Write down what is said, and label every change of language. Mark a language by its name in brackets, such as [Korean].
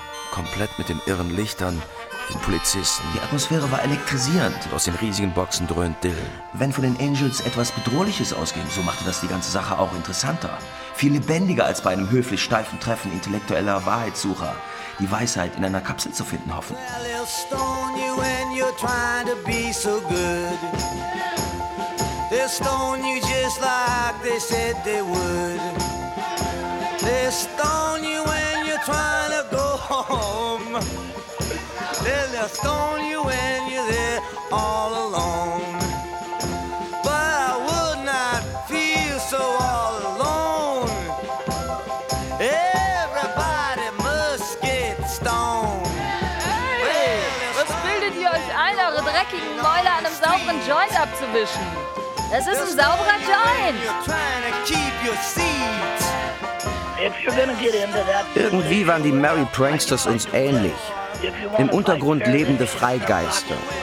[German] Komplett mit den irren Lichtern. Den Polizisten. Die Atmosphäre war elektrisierend. Und aus den riesigen Boxen dröhnt Dill. Wenn von den Angels etwas Bedrohliches ausging, so machte das die ganze Sache auch interessanter. Viel lebendiger als bei einem höflich steifen Treffen intellektueller Wahrheitssucher. Die Weisheit in einer Kapsel zu finden, hoffen. [English] Well, they'll stone you when you're trying to be so good. They'll stone you just like they said they would. They'll stone you when you're trying to go home. They'll stone you when you're there all alone. But I would not feel so all alone. Everybody must get stoned. [German] Hey, was bildet ihr euch ein, eure dreckigen Mäuler an einem sauberen Joint abzuwischen? Es ist ein sauberer Joint. [English] You're trying to keep your seat. [German] Irgendwie waren die Merry Pranksters uns ähnlich. Im Untergrund lebende Freigeister.